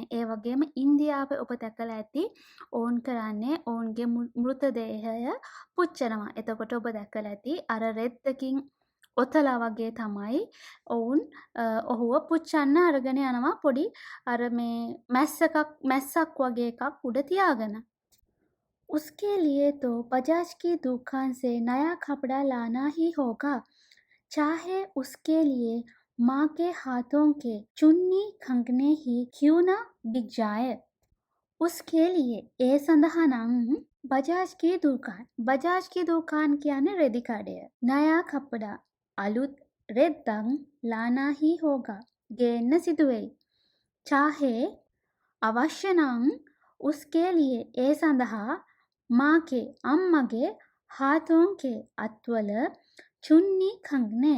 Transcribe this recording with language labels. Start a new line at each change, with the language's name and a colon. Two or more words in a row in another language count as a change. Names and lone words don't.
Sinhala: ඒ වගේම ඉන්දියාවේ ඔබ දැකලා ඇති ඕන් කරන්නේ ඔවුන්ගේ මෘතදේහය පුච්චනවා. එතකොට ඔබ දැකලා ඇති අර රෙද්දකින් ඔතලා වගේ තමයි ඔවුන් ඔහුව පුච්චන්න අරගෙන යනවා පොඩි අර මේ මැස්සක් වගේ එකක් උඩ තියාගෙන.
Hindi: उसके लिए तो बजाज की दुकान से नया कपड़ा लाना ही होगा, चाहे उसके लिए माँ के हाथों के चुन्नी खंगने ही क्यों ना बिक जाए. उसके लिए
Sinhala: ඒ සඳහා නම් බජාජ්
Hindi: की दुकान
Sinhala: කියන්නේ රෙදි කඩය.
Hindi: नया कपड़ा
Sinhala: අලුත් රෙද්දන්
Hindi: लाना ही होगा
Sinhala: ගේන්න සිදුවෙයි. චාහේ අවශ්‍ය නම්
Hindi: उसके लिए
Sinhala: ඒ සඳහා මාගේ අම්මගේ හාතෝන්ගේ අත්වල
Hindi: चुन्नी कंगने.